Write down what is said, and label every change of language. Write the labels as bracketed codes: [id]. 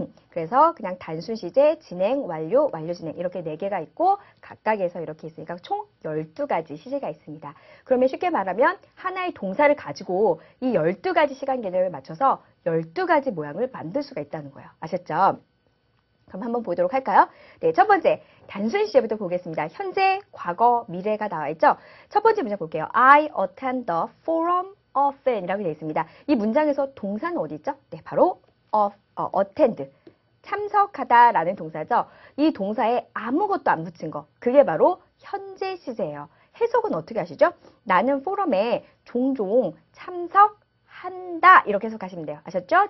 [ko] 그래서 그냥 단순 시제, 진행, 완료, 완료 진행 이렇게 4개가 있고 각각에서 이렇게 있으니까 총 12가지 시제가 있습니다. 그러면 쉽게 말하면 하나의 동사를 가지고 이 12가지 시간 개념에 맞춰서 12가지 모양을 만들 수가 있다는 거예요. 아셨죠? 그럼 한번 보도록 할까요? 네, 첫 번째 단순 시제부터 보겠습니다. 현재, 과거, 미래가 나와 있죠? 첫 번째 문장 볼게요. [en] I attend the forum often [ko] 이라고 되어 있습니다. 이 문장에서 동사는 어디 있죠? 네, 바로 attend, 참석하다라는 동사죠. 이 동사에 아무것도 안 붙인 거, 그게 바로 현재 시제예요. 해석은 어떻게 하시죠? 나는 포럼에 종종 참석한다 이렇게 해석하시면 돼요. 아셨죠?